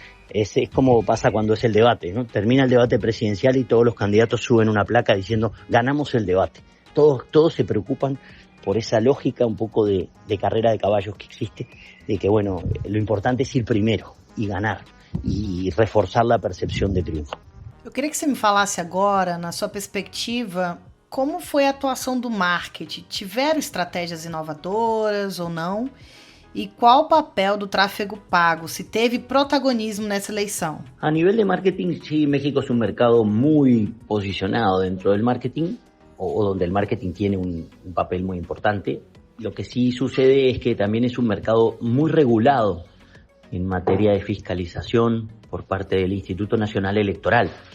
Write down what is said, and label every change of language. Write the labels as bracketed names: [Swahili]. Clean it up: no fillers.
[Spanish] Es como pasa cuando es el debate, ¿no? Termina el debate presidencial y todos los candidatos suben una placa diciendo ganamos el debate. Todos se preocupan por esa lógica un poco de carrera de caballos que existe, de que bueno, lo importante es ir primero y ganar y [Portuguese] reforçar [Spanish] la [Portuguese] percepção [Spanish] de triunfo. [Portuguese] Eu queria que você me falasse agora, na sua perspectiva, como foi a atuação do marketing? Tiveram estratégias inovadoras ou não? E qual o papel do tráfego pago? Se teve protagonismo nessa eleição? [Spanish] A nivel de marketing, sí, México es un mercado muy posicionado dentro del marketing, o donde el marketing tiene un papel muy importante. Lo que sí sucede es que también es un mercado muy regulado en materia de fiscalización por parte del Instituto Nacional Electoral.